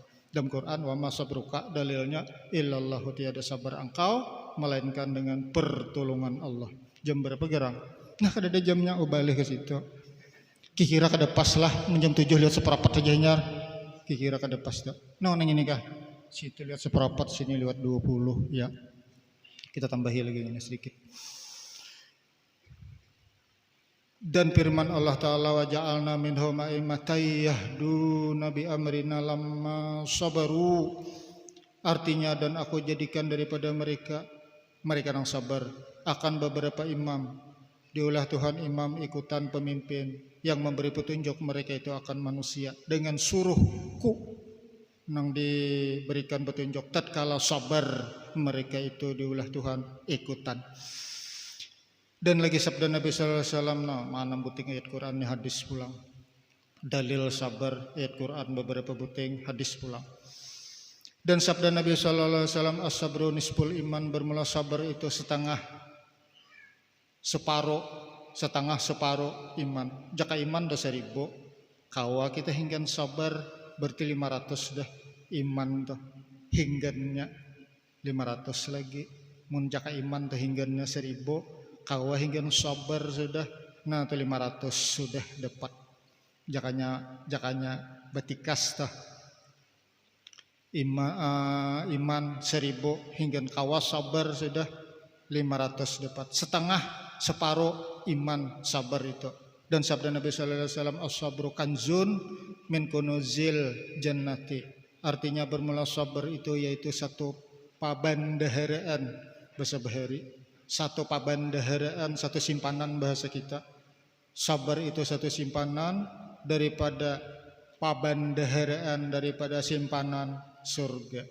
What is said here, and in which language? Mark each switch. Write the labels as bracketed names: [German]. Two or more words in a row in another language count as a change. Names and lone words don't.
[Indonesian] Dalam Quran [Arabic] وما صبرك [Indonesian] dalilnya illallahu, tiada sabar engkau melainkan dengan pertolongan Allah. [Banjar] Jam berapa gerang? Nah kada ada jamnya, balik ke situ. Kikira kada pas lah jam 7 lihat seperapat saja nyar. Kikira kada pas dah. Nah nang ini kah? Situ lihat seperapat, sini lihat 20 ya. [Indonesian] Kita tambahi lagi ini sedikit. Dan firman Allah Ta'ala [Arabic] وجعلنا منهم أئمة يهدون بأمرنا لما صبروا, [Indonesian] artinya dan aku jadikan daripada mereka mereka yang sabar. Akan beberapa imam diulah Tuhan imam ikutan pemimpin yang memberi petunjuk mereka itu akan manusia dengan suruhku nang diberikan petunjuk. Tatkala sabar mereka itu diulah Tuhan ikutan. Dan lagi sabda Nabi [Arabic] صلى الله عليه وسلم, [Banjar] nah, mana buting ayat Quran ni hadis pulang. Dalil sabar ayat Quran beberapa buting hadis pulang. [Indonesian] Dan sabda Nabi [Arabic] صلى الله عليه وسلم, الصبر نصف الإيمان, [Indonesian] bermula sabar itu setengah separuh iman. [Banjar] Jaka iman dah 1000, kawa kita hinggan sabar berarti 500 dah iman tuh hinggannya 500 lagi. Mun jaka iman tuh hinggannya 1000, kawa hinggan sabar sudah, nah tuh 500 sudah dapat. Jakanya batikas tuh iman 1000 hinggan kawa sabar sudah 500 dapat. [Indonesian] Setengah separuh iman sabar itu. Dan sabda Nabi [Arabic] صلى الله عليه وسلم الصبر كنز من كنوز الجنة. [Indonesian] Artinya bermula sabar itu yaitu satu pabandaharaan bahasa Bahari, satu pabandaharaan, satu simpanan bahasa kita. Sabar itu satu simpanan daripada pabandaharaan, daripada simpanan surga.